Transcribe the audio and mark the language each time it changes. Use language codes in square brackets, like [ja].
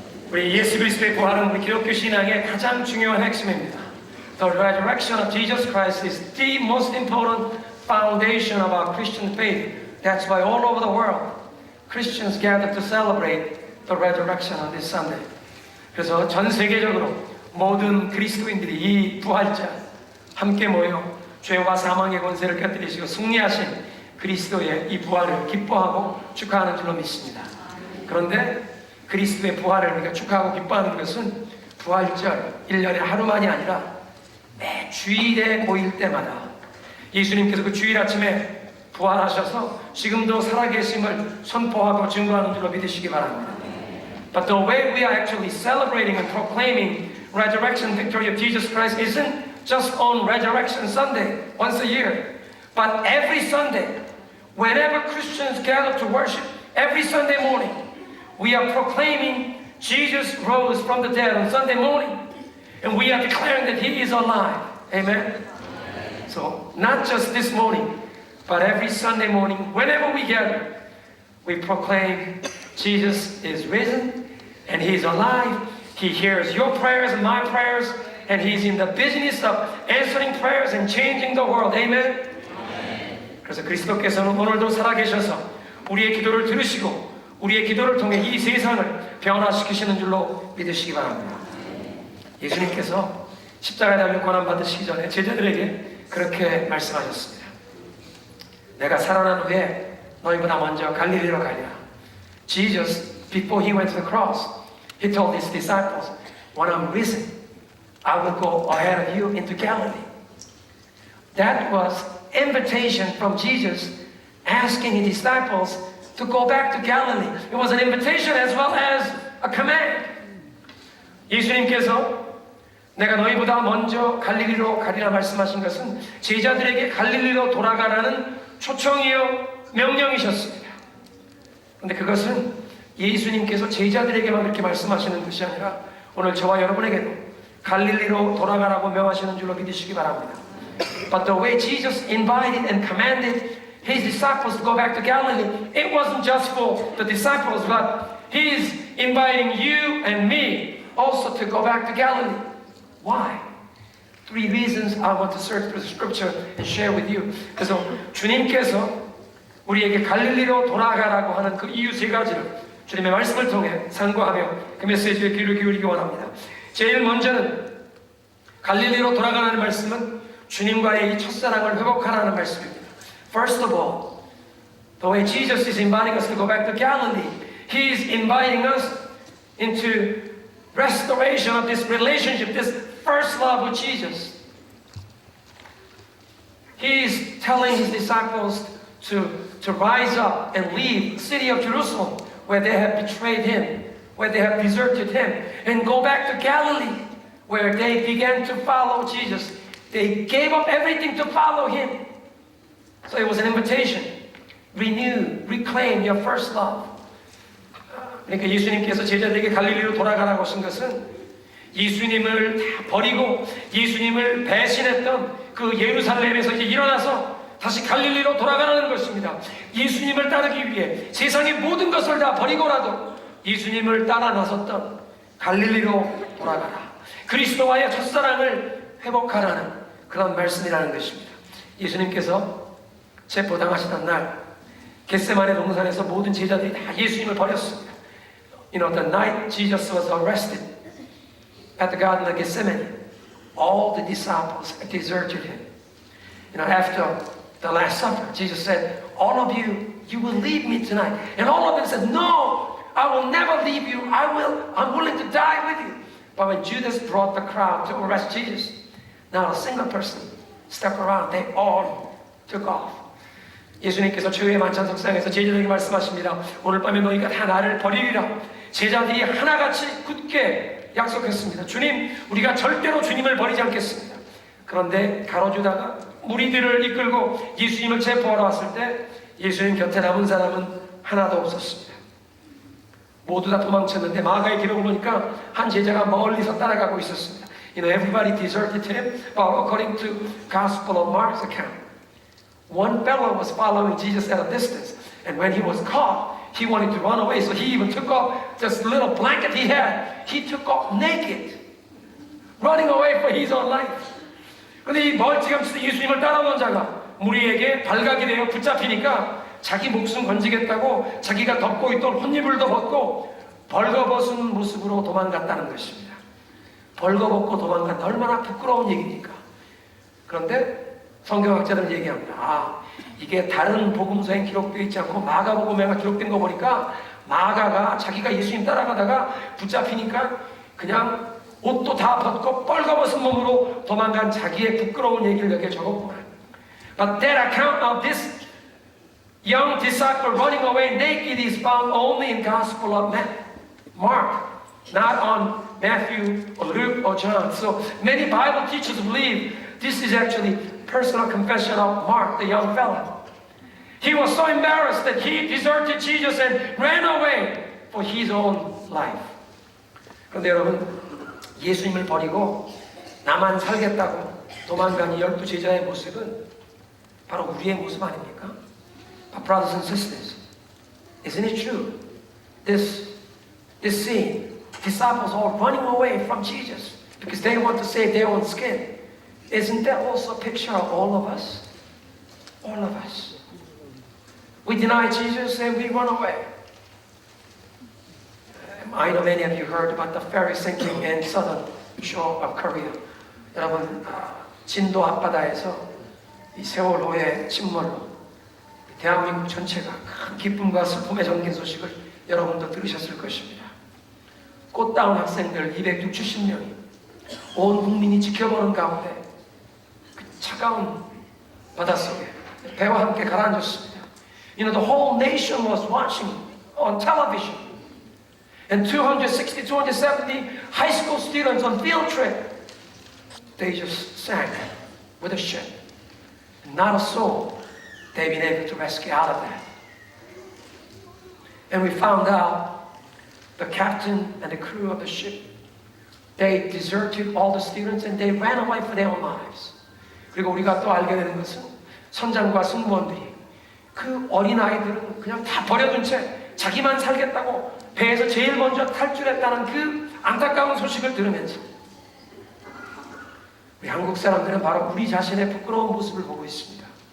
[ko] 우리 예수 그리스도의 부활은 우리 기독교 신앙의 가장 중요한 핵심입니다. [en] The resurrection of Jesus Christ is the most important foundation of our Christian faith. That's why all over the world, Christians gather to celebrate the resurrection on this Sunday. [ko] 그래서 전 세계적으로 모든 그리스도인들이 이 부활자 함께 모여 죄와 사망의 권세를 곁들이시고 승리하신 그리스도의 이 부활을 기뻐하고 축하하는 줄로 믿습니다. 그런데 그리스도의 부활을 우리가 축하하고 기뻐하는 것은 부활절 1년에 하루만이 아니라 매 주일에 모일 때마다 예수님께서 그 주일 아침에 부활하셔서 지금도 살아계심을 선포하고 증거하는 줄로 믿으시기 바랍니다. [en] But the way we are actually celebrating and proclaiming resurrection victory of Jesus Christ isn't just on Resurrection Sunday, once a year, but every Sunday, whenever Christians gather to worship, every Sunday morning, we are proclaiming Jesus rose from the dead on Sunday morning, and we are declaring that He is alive. Amen? So, not just this morning, but every Sunday morning, whenever we gather, we proclaim Jesus is risen, and He is alive. He hears your prayers and my prayers, and He's in the business of answering prayers and changing the world. Amen? [ko] 그래서 그리스도께서는 오늘도 살아계셔서 우리의 기도를 들으시고 우리의 기도를 통해 이 세상을 변화시키시는 줄로 믿으시기 바랍니다. 예수님께서 십자가에 달려 고난받으시기 전에 제자들에게 그렇게 말씀하셨습니다. 내가 살아난 후에 너희보다 먼저 갈릴리로 가리라. [en] Jesus, before He went to the cross, He told His disciples, when I'm risen, I will go ahead of you into Galilee. That was invitation from Jesus asking His disciples to go back to Galilee. It was an invitation as well as a command. [ko] 예수님께서 내가 너희보다 먼저 갈릴리로 가리라 말씀하신 것은 제자들에게 갈릴리로 돌아가라는 초청이요 명령이셨습니다. 그런데 그것은 예수님께서 제자들에게만 그렇게 말씀하시는 것이 아니라 오늘 저와 여러분에게도 갈릴리로 돌아가라고 명하시는 줄로 믿으시기 바랍니다. [en] But the way Jesus invited and commanded His disciples to go back to Galilee, it wasn't just for the disciples, but He's inviting you and me also to go back to Galilee. Why? 3 reasons I want to search through the scripture and share with you. [ko] 그래서 주님께서 우리에게 갈릴리로 돌아가라고 하는 그 이유 3가지를 주님의 말씀을 통해 상고하며 그 메시지에 귀를 기울이기 원합니다. 제일 먼저는 갈릴리로 돌아가라는 말씀은 주님과의 이 첫사랑을 회복하라는 말씀입니다. [en] First of all, the way Jesus is inviting us to go back to Galilee, He is inviting us into restoration of this relationship, this first love with Jesus. He is telling His disciples to rise up and leave the city of Jerusalem where they have betrayed Him, where they have deserted Him, and go back to Galilee where they began to follow Jesus. They gave up everything to follow Him. So it was an invitation. Renew, reclaim your first love. [ko] 그러니까 예수님께서 제자들에게 갈릴리로 돌아가라고 하신 것은 예수님을 다 버리고 예수님을 배신했던 그 예루살렘에서 이제 일어나서 다시 갈릴리로 돌아가라는 것입니다. 예수님을 따르기 위해 세상의 모든 것을 다 버리고라도 예수님을 따라 나섰던 갈릴리로 돌아가라. 그리스도와의 첫사랑을 회복하라는 그런 말씀이라는 것입니다. 예수님께서 체포당하시던 날 겟세마네 동산에서 모든 제자들이 다 예수님을 버렸습니다. [en] You know, the night Jesus was arrested at the Garden of Gethsemane, all the disciples deserted Him. You know, after the Last Supper, Jesus said, all of you, you will leave me tonight. And all of them said, no, I will never leave you. I'm willing to die with you. But when Judas brought the crowd to arrest Jesus, not a single person stuck around. They all took off. [ko] 예수님께서 최후의 만찬석상에서 제자들에게 말씀하십니다. 오늘 밤에 너희가 다 나를 버리리라. 제자들이 하나같이 굳게 약속했습니다. 주님, 우리가 절대로 주님을 버리지 않겠습니다. 그런데 가로주다가 무리들을 이끌고 예수님을 체포하러 왔을 때 예수님 곁에 남은 사람은 하나도 없었습니다. 모두 다 도망쳤는데 마가의 기록을 보니까 한 제자가 멀리서 따라가고 있었습니다. [en] You know, everybody deserted him, but according to Gospel of Mark's account, one fellow was following Jesus at a distance, and when he was caught, he wanted to run away. So he even took off this little blanket he had. He took off naked, running away for his own life. [ko] 근데 이 멀찌감치 예수님을 따라오는 자가 무리에게 발각이 되어 붙잡히니까 자기 목숨 건지겠다고 자기가 덮고 있던 혼이불도 벗고 벌거벗은 모습으로 도망갔다는 것입니다. 벌거벗고 도망갔다. 얼마나 부끄러운 얘기입니까? 그런데 성경학자들은 얘기합니다. 아, 이게 다른 복음서에 기록되어 있지 않고 마가복음에만 기록된 거 보니까 마가가 자기가 예수님 따라가다가 붙잡히니까 그냥 옷도 다 벗고 뻘거벗은 몸으로 도망간 자기의 부끄러운 얘기를 여기에 적었구나. [en] But that account of this young disciple running away naked is found only in Gospel of Mark, not on Matthew or Luke or John. So many Bible teachers believe this is actually personal confession of Mark, the young fellow. He was so embarrassed that he deserted Jesus and ran away for his own life. [ko] 그런데 여러분, 예수님을 버리고 나만 살겠다고 도망간 이 12 제자의 모습은 바로 우리의 모습 아닙니까? [en] But brothers and sisters, isn't it true? This scene, disciples all running away from Jesus because they want to save their own skin. Isn't that also a picture of all of us? All of us. We deny Jesus and we run away. I know many of you heard about the ferry sinking in southern shore of Korea. [ko] 여러분, 진도 앞바다에서 이 세월호의 침몰로 대한민국 전체가 큰 기쁨과 슬픔에 잠긴 소식을 여러분도 들으셨을 것입니다. 꽃다운 학생들 260명이 온 국민이 지켜보는 가운데 그 차가운 바닷속에 배와 함께 가라앉았습니다. [en] You know, the whole nation was watching on television. And 260, 270 high school students on field trip, they just sank with a ship. Not a soul they've been able to rescue out of that. And we found out the captain and the crew of the ship, they deserted all the students and they ran away for their own lives. [ko] 그리고 우리가 또 알게 되는 것은 선장과 승무원들이 그 어린아이들은 그냥 다 버려둔 채 자기만 살겠다고 배에서 제일 먼저 탈출했다는 그 안타까운 소식을 들으면서 우리 한국 사람들은 바로 우리 자신의 부끄러운 모습을 보고 있습니다.